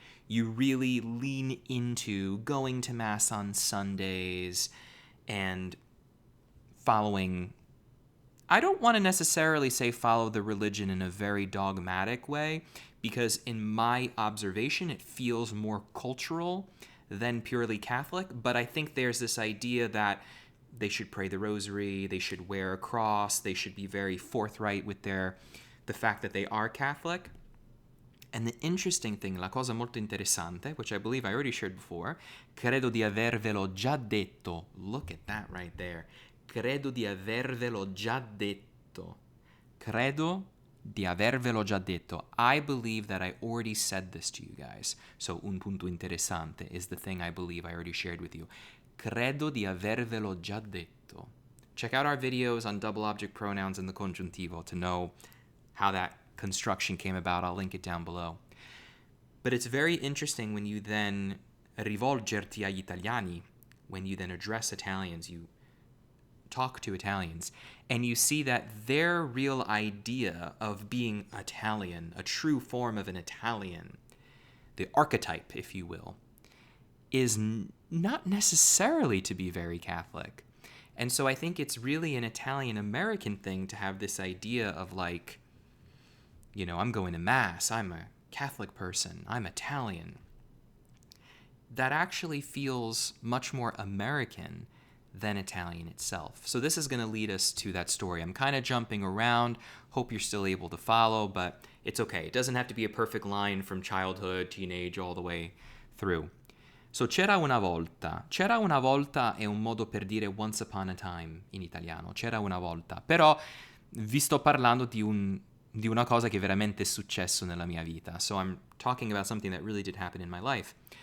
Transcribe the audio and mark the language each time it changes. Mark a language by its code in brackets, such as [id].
[en] You really lean into going to Mass on Sundays and following, I don't want to necessarily say follow the religion in a very dogmatic way, because in my observation, it feels more cultural than purely Catholic, but I think there's this idea that they should pray the rosary, they should wear a cross, they should be very forthright with the fact that they are Catholic. And the interesting thing, [it] la cosa molto interessante, [en] which I believe I already shared before, [it] credo di avervelo già detto. [en] Look at that right there. [it] Credo di avervelo già detto. Credo di avervelo già detto. [en] I believe that I already said this to you guys. So [it] un punto interessante [en] is the thing I believe I already shared with you. [it] Credo di avervelo già detto. [en] Check out our videos on double object pronouns in the congiuntivo to know how that construction came about. I'll link it down below. But it's very interesting when you then [it] rivolgerti agli italiani, [en] when you then address Italians, you talk to Italians, and you see that their real idea of being Italian, a true form of an Italian, the archetype, if you will, is not necessarily to be very Catholic. And so I think it's really an Italian-American thing to have this idea of like, I'm going to Mass, I'm a Catholic person, I'm Italian. That actually feels much more American than Italian itself. So this is going to lead us to that story. I'm kind of jumping around. Hope you're still able to follow, but it's okay. It doesn't have to be a perfect line from childhood, teenage, all the way through. [it] So c'era una volta. C'era una volta è un modo per dire [en] once upon a time [it] in italiano. C'era una volta. Però vi sto parlando di una cosa che veramente è successo nella mia vita. [en] So I'm talking about something that really did happen in my life.